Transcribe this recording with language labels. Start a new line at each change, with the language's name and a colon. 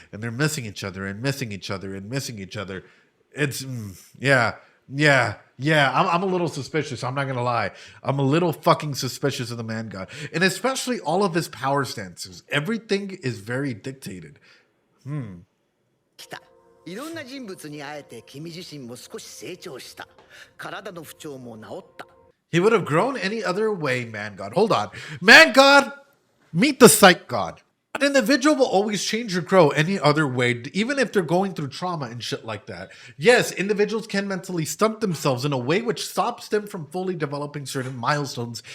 English: And they're missing each other and missing each other and missing each other. It's, yeah. I'm a little suspicious. I'm not going to lie. I'm a little fucking suspicious of the man god. And especially all of his power stances. Everything is very dictated.
Japanese: 来た。いろんな人物に会えて君自身も少し成長した。体の不調も治った。
English: He would have grown any other way, man god. Hold on. Man god, meet the psych god. An individual will always change or grow any other way, even if they're going through trauma and shit like that. Yes, individuals can mentally stunt themselves in a way which stops them from fully developing certain milestones.